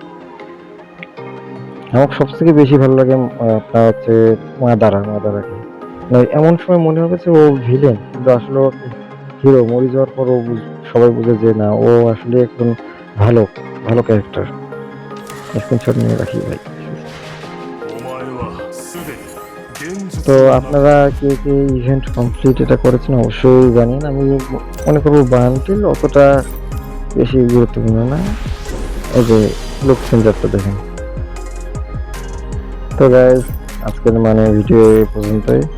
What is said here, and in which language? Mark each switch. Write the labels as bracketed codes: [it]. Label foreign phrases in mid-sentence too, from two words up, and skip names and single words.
[bn] আমার সবথেকে বেশি ভালো লাগে আপনার হচ্ছে মাদারাকে। মানে এমন সময় মনে হবে যে ও ভিলেন, কিন্তু আসলে হিরো। মরে যাওয়ার পর ও সবাই বুঝে যে না, ও আসলে একজন ভালো ভালো ক্যারেক্টার। স্ক্রিনশট নিয়ে রাখি ভাই। [ja] お前はすでに現実 [bn] তো [ja] の中 [bn] আপনারা কে কে [en] event complete [bn] এটা করেছেন অবশ্যই জানেন। আমি মনে করবো বান্টিল অতটা বেশি গুরুত্বপূর্ণ না। এই যে [en] look changerটা [bn] দেখেন। তো গাইজ, আজকের মানে ভিডিও এই পর্যন্তই।